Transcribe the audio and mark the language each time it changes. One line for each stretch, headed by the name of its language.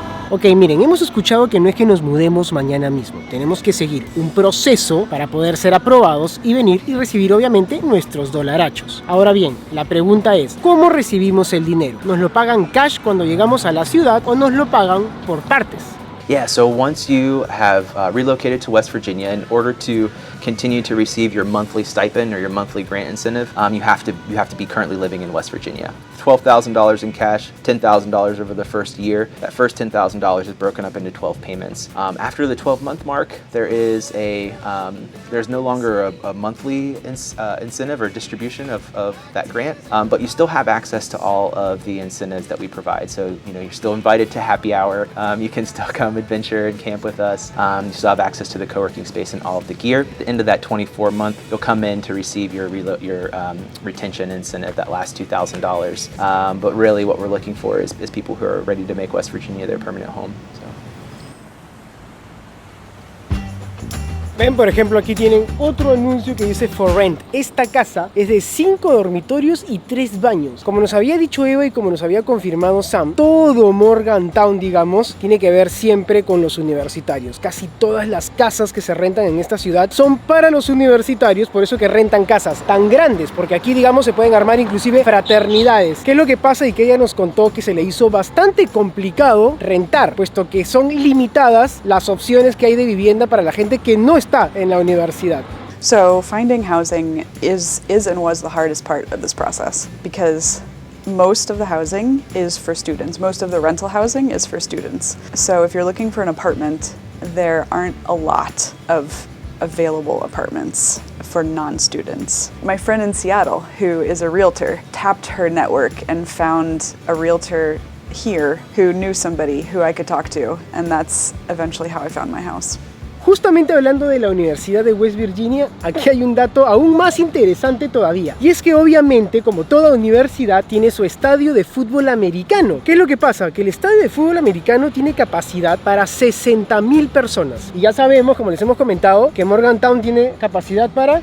Spanish: Ok, miren, hemos escuchado que no es que nos mudemos mañana mismo. Tenemos que seguir un proceso para poder ser aprobados y venir y recibir obviamente nuestros dolarachos. Ahora bien, la pregunta es, ¿cómo recibimos el dinero? ¿Nos lo pagan cash cuando llegamos a la ciudad o nos lo pagan por partes?
English: Yeah, so once you have relocated to West Virginia, in order to continue to receive your monthly stipend or your monthly grant incentive, you have to be currently living in West Virginia. $12,000 in cash, $10,000 over the first year. That first $10,000 is broken up into 12 payments. After the 12-month mark, there's no longer a monthly incentive or distribution of that grant, but you still have access to all of the incentives that we provide. So you're still invited to happy hour. You can still come adventure and camp with us. You still have access to the co-working space and all of the gear. At the end of that 24-month, you'll come in to receive your retention incentive, that last $2,000. But really what we're looking for is people who are ready to make West Virginia their permanent home. So.
Spanish: Ven, por ejemplo, aquí tienen otro anuncio que dice
English: For Rent.
Spanish: Esta casa es de 5 dormitorios y 3 baños. Como nos había dicho Eva y como nos había confirmado Sam, todo Morgantown, digamos, tiene que ver siempre con los universitarios. Casi todas las casas que se rentan en esta ciudad son para los universitarios, por eso que rentan casas tan grandes, porque aquí, digamos, se pueden armar inclusive fraternidades. ¿Qué es lo que pasa? Y que ella nos contó que se le hizo bastante complicado rentar, puesto que son limitadas las opciones que hay de vivienda para la gente que no está en la universidad.
English: So finding housing is and was the hardest part of this process because most of the housing is for students. Most of the rental housing is for students. So if you're looking for an apartment, there aren't a lot of available apartments for non-students. My friend in Seattle, who is a realtor, tapped her network and found a realtor here who knew somebody who I could talk to, and that's eventually how I found my house.
Spanish: Justamente hablando de la Universidad de West Virginia, aquí hay un dato aún más interesante todavía. Y es que obviamente, como toda universidad, tiene su estadio de fútbol americano. ¿Qué es lo que pasa? Que el estadio de fútbol americano tiene capacidad para 60,000 personas. Y ya sabemos, como les hemos comentado, que Morgantown tiene capacidad para...